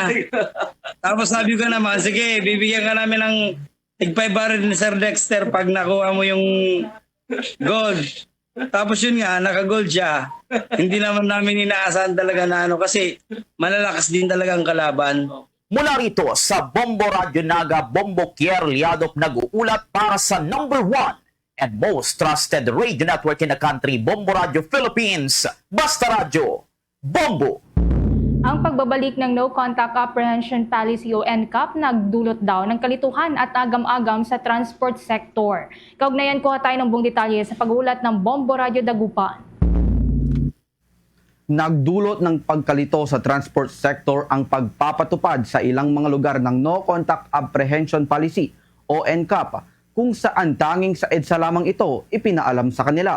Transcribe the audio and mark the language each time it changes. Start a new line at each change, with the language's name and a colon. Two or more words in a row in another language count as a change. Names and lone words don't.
Filipino: Tapos sabi ko naman, sige, bibigyan ka namin ng tig-500 ni Sir Dexter pag nakuha mo yung gold. Tapos yun nga, naka-gold siya. Hindi naman namin inaasahan talaga na kasi malalakas din talaga ang kalaban. Mula rito sa Bombo Radio Naga, Bombo Kier Liadop nag-uulat para sa
English: number 1 and most trusted radio network in the country,
Filipino: Bombo Radio Philippines, Basta Radio, Bombo! Ang pagbabalik ng No Contact Apprehension Policy o NCAP nagdulot daw ng kalituhan at agam-agam sa
English: transport sector.
Filipino: Kaugnayan kuha tayo ng buong detalye sa pag-uulat ng Bombo Radio Dagupan. Nagdulot ng pagkalito sa
English: transport sector
Filipino: ang pagpapatupad sa ilang mga lugar ng No Contact Apprehension Policy o NCAP kung saan tanging sa EDSA lamang ito ipinaalam sa kanila.